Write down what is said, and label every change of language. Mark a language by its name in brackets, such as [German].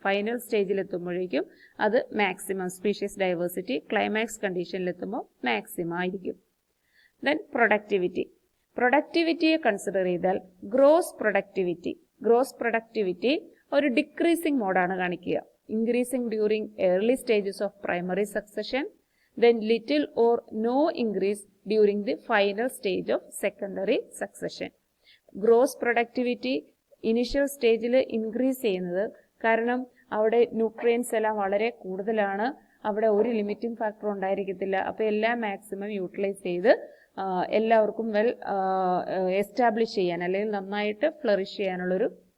[Malayalam] Final സ്റ്റേജിൽ എത്തുമ്പോഴേക്കും അത് maximum species diversity climax കണ്ടീഷനിലെത്തുമ്പോൾ maximum ആയിരിക്കും. ദെൻ പ്രൊഡക്ടിവിറ്റിയെ കൺസിഡർ ചെയ്താൽ ഗ്രോസ് പ്രൊഡക്ടിവിറ്റി ഒരു ഡിക്രീസിംഗ് മോഡാണ് കാണിക്കുക. [English] Increasing during early stages of primary succession, then little or no increase during the final stage of secondary succession. Gross productivity initial [Malayalam] സ്റ്റേജിൽ increase ചെയ്യുന്നത് കാരണം അവിടെ nutrients എല്ലാം വളരെ കൂടുതലാണ്. അവിടെ ഒരു ലിമിറ്റിംഗ് ഫാക്ടർ ഉണ്ടായിരിക്കത്തില്ല. അപ്പോൾ എല്ലാം മാക്സിമം യൂട്ടിലൈസ് ചെയ്ത് എല്ലാവർക്കും വെൽ എസ്റ്റാബ്ലിഷ് ചെയ്യാൻ അല്ലെങ്കിൽ നന്നായിട്ട് ഫ്ലറിഷ് ചെയ്യാനുള്ളൊരു